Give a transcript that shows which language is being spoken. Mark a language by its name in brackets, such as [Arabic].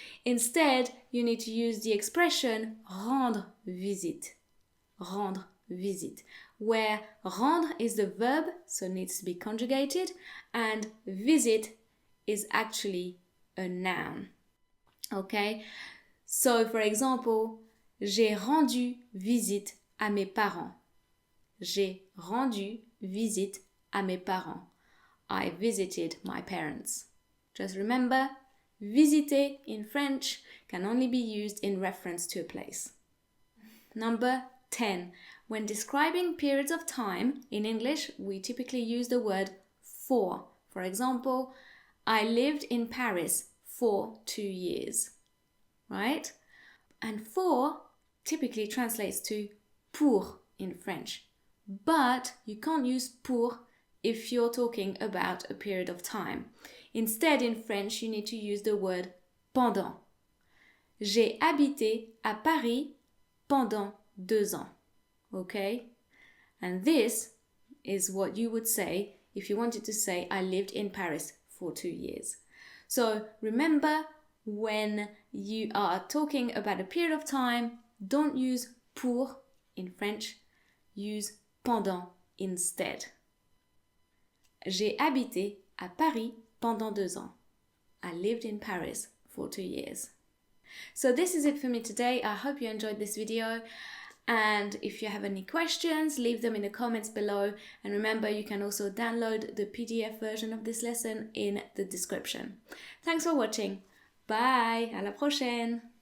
[English] Instead, you need to use the expression rendre visite. Rendre visite. Where rendre is the verb, so it needs to be conjugated, and visit is actually a noun. Okay? So, for example, [French] j'ai rendu visite à mes parents. J'ai rendu visite à mes parents. [English] I visited my parents. Just remember, visiter in French can only be used in reference to a place. Number 10. When describing periods of time, in English, we typically use the word for. For example, I lived in Paris for 2 years, right? And for typically translates to pour in French. But you can't use pour if you're talking about a period of time. Instead, in French, you need to use the word pendant. [French] J'ai habité à Paris pendant 2 ans. [English] Okay? And this is what you would say if you wanted to say, I lived in Paris for 2 years. So remember, when you are talking about a period of time, don't use pour in French, use pendant instead. [French] J'ai habité à Paris pendant 2 ans. [English] I lived in Paris for 2 years. So this is it for me today. I hope you enjoyed this video. And if you have any questions, leave them in the comments below. And remember, you can also download the PDF version of this lesson in the description. Thanks for watching. Bye, [French] à la prochaine.